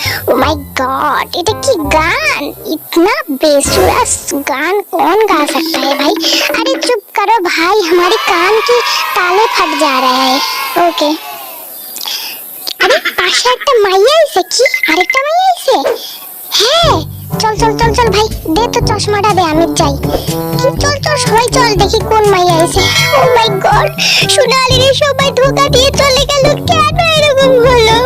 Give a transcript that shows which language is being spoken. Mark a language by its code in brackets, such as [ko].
[en] oh my god, [bn] এটা কি গান? [hi] इतना बेसुरा गान कौन गा सकता है भाई? अरे चुप करो भाई, हमारे कान की ताले फट जा रहा है। [bn] ओके, আরে পাশে একটা মাইয়া আইছে। কি আরেকটা মাইয়া আইছে? হ্যাঁ, চল চল চল চল ভাই, দে তো চশমাটা দে, আমি যাই। কি, চল চল সবাই চল, দেখি কোন মাইয়া আইছে। [en] oh my god, [bn] সোনালি রে, সবাই ধোকা দিয়ে চলে গেল, কেন এরকম হলো?